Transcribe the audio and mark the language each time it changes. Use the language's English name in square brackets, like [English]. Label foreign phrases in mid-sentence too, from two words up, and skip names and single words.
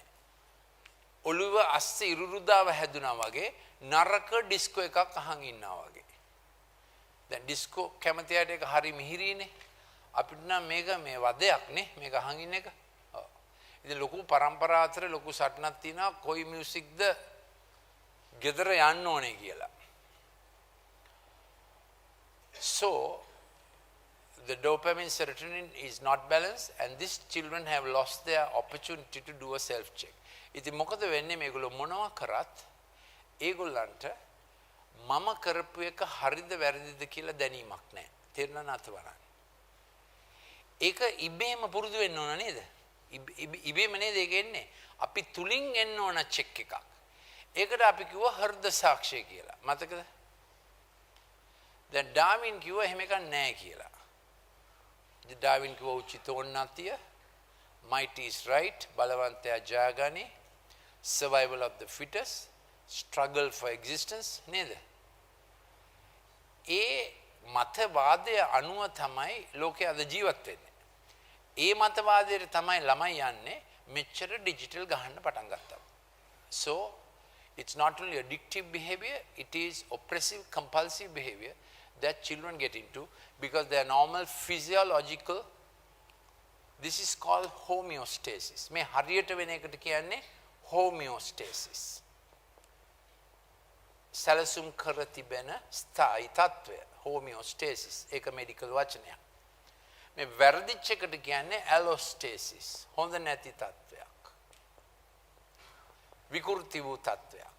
[Sinhala] ඔළුව අස්සේ ඉරුරුදාව හැදුනා වගේ නරක ඩිස්කෝ එකක් අහන් ඉන්නවා වගේ. දැන් ඩිස්කෝ කැමතියට ඒක හරි මිහිරිනේ. අපිට නම් මේක මේ වදයක් නේ මේක අහන් ඉන්න එක. ඔව්. ඉතින් ලොකු පරම්පරාව අතර ලොකු සටනක් තියෙනවා කොයි මියුසික්ද ගෙදර යන්න ඕනේ කියලා. [English] So the dopamine serotonin is not balanced and these children have lost their opportunity to do a self check. [Sinhala] ඉතින් මොකද වෙන්නේ මේගොල්ලෝ මොනවා කරත් ඒගොල්ලන්ට මම කරපු එක හරිද වැරදිද කියලා දැනීමක් නැහැ. තේරුණා නැත වරන්. ඒක ඉබේම පුරුදු වෙන්න ඕන නේද? ඉබේම නේද ඒක එන්නේ. අපි තුලින් එන්න ඕන චෙක් එකක්. ඒකට අපි කිව්වා හෘද සාක්ෂිය කියලා. මතකද? දැන් ඩාවින් කිව්වා එහෙම එකක් නැහැ කියලා. ඩාවින් කිව්වා උචිතෝන්නතිය, [English] might is right, [Sinhala] බලවන්තයා ජයගනි, [English] survival of the fittest, struggle for existence නේද? [Sinhala] ඒ මතවාදය අනුව තමයි ලෝකයේ අද ජීවත් වෙන්නේ. ඒ මතවාදයට තමයි ළමයි යන්නේ මෙච්චර ඩිජිටල් ගහන්න පටන් ගත්තා. [English] So it's not only addictive behavior, it is oppressive compulsive behavior that children get into because their normal physiological This is called homeostasis. [Sinhala] මේ හරියට වෙන එකට කියන්නේ homeostasis. සැලසුම් කර තිබෙන ස්ථායි තත්ත්වය homeostasis. ඒක මෙඩිකල් වචනයක්. මේ වැරදිච්ච එකට කියන්නේ allostasis. හොඳ නැති තත්ත්වයක්. විකෘති වූ තත්ත්වයක්.